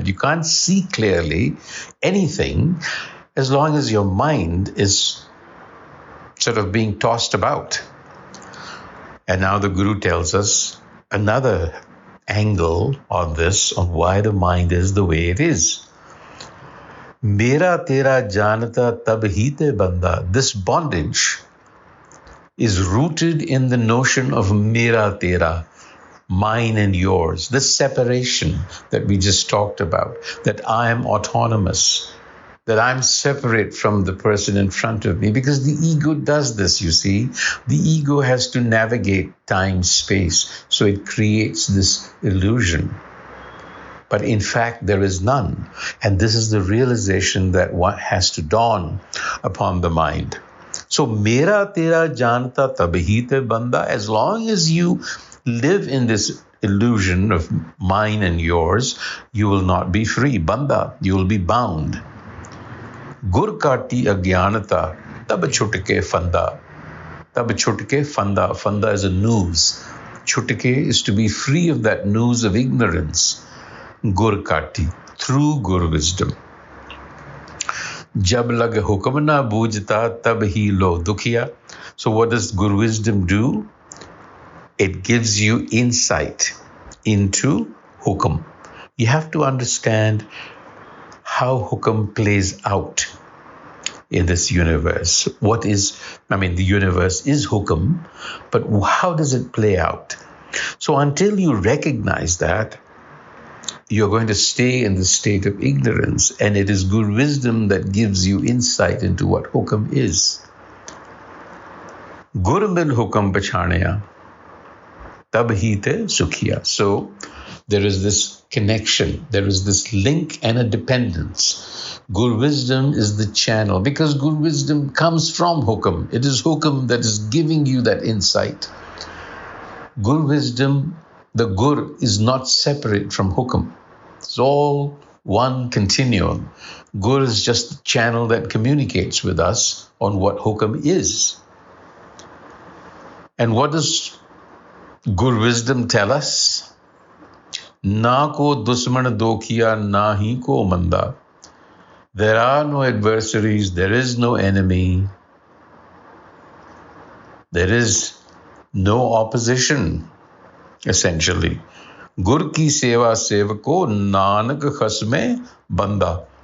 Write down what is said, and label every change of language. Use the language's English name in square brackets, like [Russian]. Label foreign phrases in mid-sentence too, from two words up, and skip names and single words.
[English] You can't see clearly anything as long as your mind is sort of being tossed about. And now the Guru tells us another angle on this, on why the mind is the way it is. [Punjabi] ਮੇਰਾ ਤੇਰਾ ਜਾਨਤਾ ਤਬ ਹੀ ਤੇ ਬੰਧਾ. [English] This bondage is rooted in the notion of [Punjabi] ਮੇਰਾ ਤੇਰਾ, [English] mine and yours, this separation that we just talked about, that I am autonomous, that I'm separate from the person in front of me, because the ego does this, you see. The ego has to navigate time, space, so it creates this illusion. But in fact, there is none. And this is the realization that one has to dawn upon the mind. So, [Punjabi] ਮੇਰਾ ਤੇਰਾ ਜਾਨਤਾ ਤਬਹੀ ਤੇ ਬੰਧਾ, [English] as long as you live in this illusion of mine and yours, you will not be free. Banda, you will be bound. [Punjabi] ਗੁਰ ਕਾਟੀ ਅਗਿਆਨਤਾ ਤਬ ਛੁਟਕੇ ਫੰਧਾ. ਤਬ ਛੁਟਕੇ ਫੰਧਾ. [English] Fanda is a noose. Chutke is to be free of that noose of ignorance. [Punjabi] ਗੁਰ ਕਾਟੀ, [English] through Gur wisdom. [Punjabi] ਜਬ ਲਗ ਹੁਕਮ ਨ ਬੂਝਤਾ ਤਬ ਹੀ ਲਉ ਦੁਖੀਆ. [English] So what does Gur wisdom do? It gives you insight into hukam. You have to understand how hukam plays out in this universe. The universe is hukam, but how does it play out? So until you recognize that, you're going to stay in the state of ignorance, and it is Gur wisdom that gives you insight into what hukam is. [Punjabi] ਗੁਰ ਮਿਲਿ ਹੁਕਮ ਪਛਾਣਿਆ ਤਬ ਹੀ ਤੇ ਸੁਖੀਆ. [English] So there is this connection, there is this link and a dependence. Gur wisdom is the channel, because Gur wisdom comes from hukam. It is hukam that is giving you that insight. Gur wisdom, the Gur is not separate from hukam. It's all one continuum. Gur is just the channel that communicates with us on what hukam is. And what does Gur wisdom tell us? [Punjabi] ਨਾ ਕੋ ਦੁਸਮਨ ਦੋਖੀਆ ਨਾ ਹੀ ਕੋ ਮੰਦਾ. [English] There are no adversaries, there is no enemy, there is no opposition, essentially. [Punjabi] ਗੁਰ ਕੀ ਸੇਵਾ ਸੇਵਕੋ ਨਾਨਕ ਖਸਮੈ ਬੰਦਾ.